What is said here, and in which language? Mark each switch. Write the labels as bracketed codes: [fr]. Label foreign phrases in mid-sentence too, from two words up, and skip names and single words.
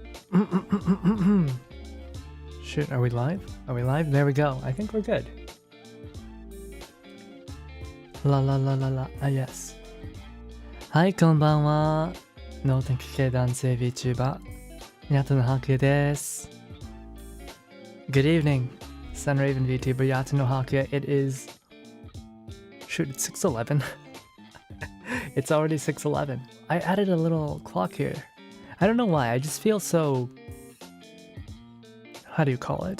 [en] Shit, are we live? Are we live? There we go. I think we're good. La la la la la. Ah, yes. [ja] はい、こんばんは。脳天気系男性 Vtuber ヤトのハクヤです。 [en] Good evening, Sunraven Vtuber Yato no Hakuya. It is... Shoot, it's 6:11. It's already 6:11. I added a little clock here. I don't know why, I just feel so... How do you call it?